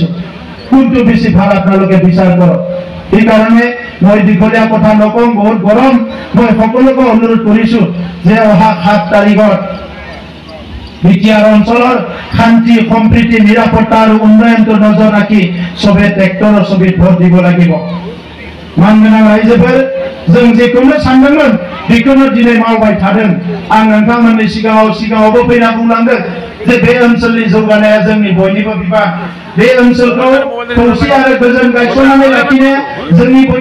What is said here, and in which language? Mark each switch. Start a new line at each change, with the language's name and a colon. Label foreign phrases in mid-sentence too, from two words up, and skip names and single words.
Assamese: কোনটো বেছি ভাল আপোনালোকে বিচাৰ কৰক এই কাৰণে মই দীঘলীয়া কথা নকওঁ বহুত গৰম মই সকলোকে অনুৰোধ কৰিছো যে অহা 7 তাৰিখত বিটিআৰ অঞ্চলৰ শান্তি সম্প্ৰীতি নিৰাপত্তা আৰু উন্নয়নটো নজৰ ৰাখি সবে ট্ৰেক্টৰৰ ছবিত ভোট দিব লাগিব
Bodo: मानगोनां रायजोफोर जों जेखौनो सानदोंमोन बेखौनो दिनै मावबाय थादों आं नोंथांमोननि सिगाङावबो फैना बुंलांदों जे बे ओनसोलनि जौगानाया जोंनि बयनिबो बिबान बे ओनसोलखौ खौसे आरो गोजोन गायसननानै लाखिनो जोंनि